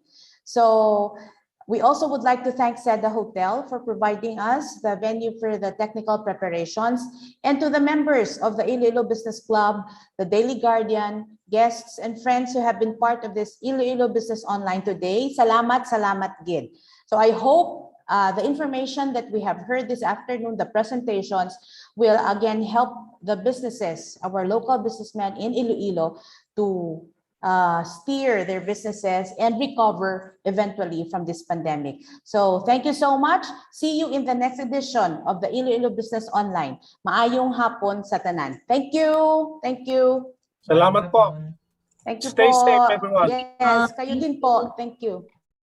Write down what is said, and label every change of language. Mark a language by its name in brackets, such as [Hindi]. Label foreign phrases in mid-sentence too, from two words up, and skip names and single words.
[English] So we also would like to thank Seda Hotel for providing us the venue for the technical preparations, and to the members of the Iloilo Business Club, the Daily Guardian, guests and friends who have been part of this Iloilo Business Online today. [Hiligaynon] Salamat, salamat gid. [English] So I hope the information that we have heard this afternoon, the presentations, will again help the businesses, our local businessmen in Iloilo, to steer their businesses and recover eventually from this pandemic. So thank you so much. See you in the next edition of the Iloilo Business Online. [Hiligaynon] Maayong hapon sa tanan. [English] Thank you. Thank you. [Filipino] Salamat po. [English] Thank you Stay [Filipino] po. [English] safe, everyone. Yes, [Filipino] kayo din po. [English] Thank you.